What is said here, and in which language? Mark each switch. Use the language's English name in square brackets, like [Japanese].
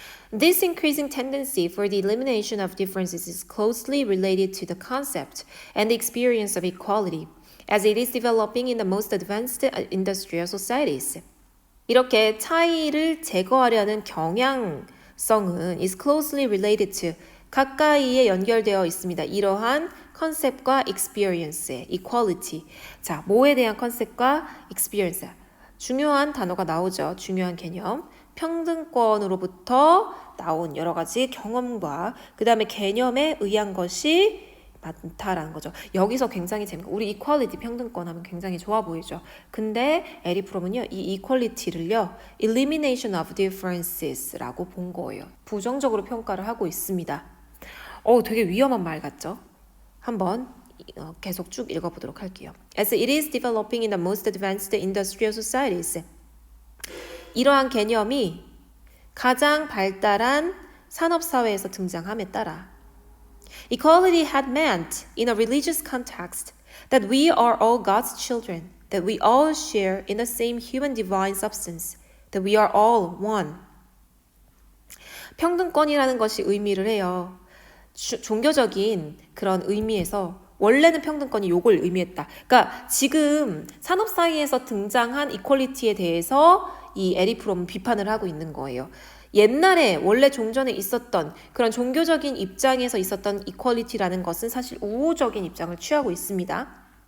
[English] This increasing tendency for the elimination of differences is closely related to the concept and the experience of equality, as it is developing in the most advanced industrial societies. [Korean] 이렇게 차이를 제거하려는 경향성은 [English] is closely related to, [Korean] 가까이에 연결되어 있습니다. 이러한 컨셉과 experience의 equality. 자, 뭐에 대한 컨셉과 experience. 중요한 단어가 나오죠. 중요한 개념. 평등권으로부터 나온 여러 가지 경험과 그 다음에 개념에 의한 것이 많다라는 거죠. 여기서 굉장히 재밌고 우리 이퀄리티 평등권 하면 굉장히 좋아 보이죠. 근데 에릭 프롬은요, 이 이퀄리티를요 [English] elimination of differences [Korean] 라고 본 거예요. 부정적으로 평가를 하고 있습니다. 되게 위험한 말 같죠? 한번 계속 쭉 읽어보도록 할게요. [English] As it is developing in the most advanced industrial societies. [Korean] 이러한 개념이 가장 발달한 산업사회에서 등장함에 따라 [English] Equality had meant, in a religious context, that we are all God's children, that we all share in the same human divine substance, that we are all one. [Korean] 평등권이라는 것이 의미를 해요. 종교적인 그런 의미에서 원래는 평등권이 요걸 의미했다. 그러니까 지금 산업 사이에서 등장한 이퀄리티에 대해서 이 에릭 프롬은 비판을 하고 있는 거예요. 옛날에 원래 종전에 있었던 그런 종교적인 입장에서 있었던 이퀄리티라는 것은 사실 우호적인 입장을 취하고 있습니다.